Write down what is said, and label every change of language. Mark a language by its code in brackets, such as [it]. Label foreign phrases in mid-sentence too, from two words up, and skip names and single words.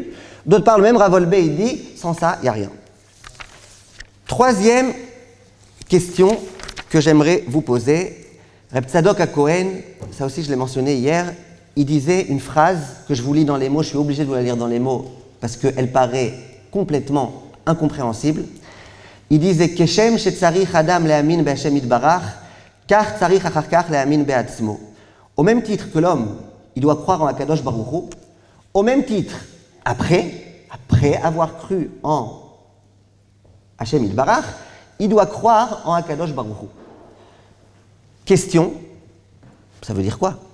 [fr] D'autre part, le même Rav Wolbe, il dit, sans ça, il n'y a rien. Troisième question que j'aimerais vous poser, Reb Tzadok HaKohen, ça aussi je l'ai mentionné hier, il disait une phrase que je vous lis dans les mots, je suis obligé de vous la lire dans les mots parce qu'elle paraît complètement incompréhensible. Il disait [he] כשם שצריך אדם להאמין בהשם יתברך, כך צריך אחר כך להאמין בעצמו. [fr] Au même titre que l'homme, il doit croire en [he] הקדוש ברוך הוא, [fr] au même titre, après avoir cru en [he] השם יתברך, [fr] il doit croire en [he] הקדוש ברוך הוא. [fr] Question, ça veut dire quoi?